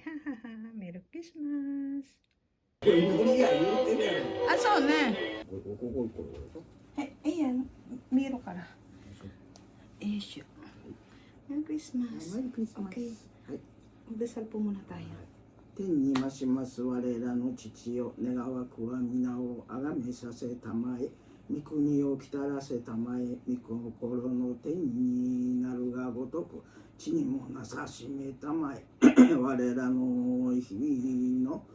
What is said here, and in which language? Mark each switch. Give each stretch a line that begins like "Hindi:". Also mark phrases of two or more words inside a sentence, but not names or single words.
English: Merry Christmas!
Filipino: Aso na? Ayan, meron ka na.
English: Yes, Merry Christmas. Merry Christmas.
Filipino: Okay. Magdasal po muna tayo.
Japanese: 天にまします我らの父よ、願わくは皆をあがめさせたまえ、御国をきたらせたまえ、御心の天になるがごとく、地にもなさしめたまえ、我らの日々の